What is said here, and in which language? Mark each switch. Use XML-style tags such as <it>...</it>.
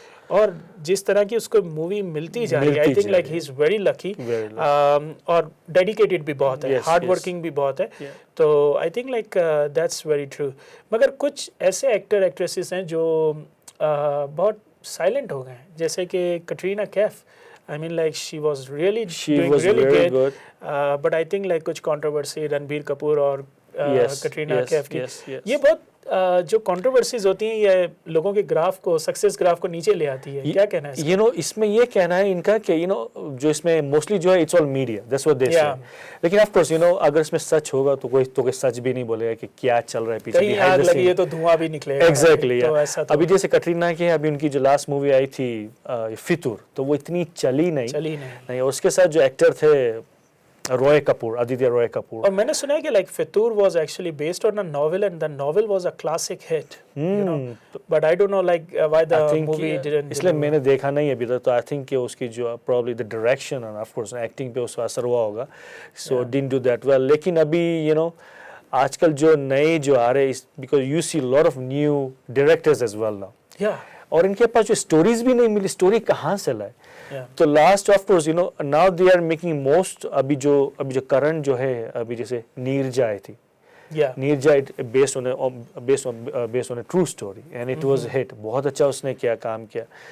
<ur>اور جس طرح کی اس کو مووی ملتی جا رہی ہے,</ur> <en>I think like he is very lucky,</en> <ur>اور ڈیڈیکیٹڈ بھی بہت ہے, ہارڈ ورکنگ بھی بہت ہے, تو</ur> <en>I think like that's very true.</en> <ur>مگر کچھ ایسے ایکٹر ایکٹریسز ہیں جو بہت سائلنٹ ہو گئے ہیں, جیسے کہ Katrina Kaif.</ur> <en>I mean like she was really doing really good. But I think like</en> <ur>کچھ controversy رنبیر کپور اور کٹرینہ کیف کی, یہ بہت جو کنٹروورسیز ہوتی ہیں یہ لوگوں کے گراف کو, سکسیس گراف کو نیچے لے آتی ہے. کیا کہنا ہے اس میں؟ یہ کہنا ہے ان کا کہ جو اس میں موسٹلی جو ہے</ur> <en>It's all media, that's what they say.</en> <ur>لیکن آف کورس اگر اس میں سچ ہوگا تو کوئی سچ بھی نہیں بولے گا کہ کیا چل رہا ہے پیچھے, کہیں آگ لگی ہے تو دھواں بھی نکلے گا.</ur> <en>Exactly.</en> <ur>ابھی جیسے کٹرینہ کی ابھی ان کی جو لاسٹ مووی آئی تھی فطور, تو وہ اتنی چلی نہیں, اور اس کے ساتھ جو ایکٹر تھے روئے کپور, آدتیہ روئے کپور. اور میں نے سنا ہے کہ</ur> <en>like Fitoor was actually based on a novel and the novel was a classic hit, you know, but I don't know like why the movie didn't.</en> <ur>اس لیے میں نے دیکھا نہیں ابھی تک, تو</ur> <en>I think</en> <ur>کہ اس کی جو</ur> <en>probably the direction and of course acting</en> <ur>پہ اس کا اثر ہوا ہوگا,</ur> <en>so didn't do that well.</en> <ur>لیکن ابھی آج کل جو نئے جو آ رہے,</ur> <en>because you see a lot of new directors as well now. Yeah.</en> <ur>اور ان کے پاس جو اسٹوریز بھی نہیں ملی, اسٹوری کہاں سے لائے؟ تو</ur> <en>Last of course now they are making most.</en> <ur>ابھی جو کرنٹ جو ہے, ابھی جیسے نیرجا آئی تھی, نیرجا</ur> <en>based on a true story and it was hit,</en> <ur>بہت اچھا اس نے کام کیا.</ur>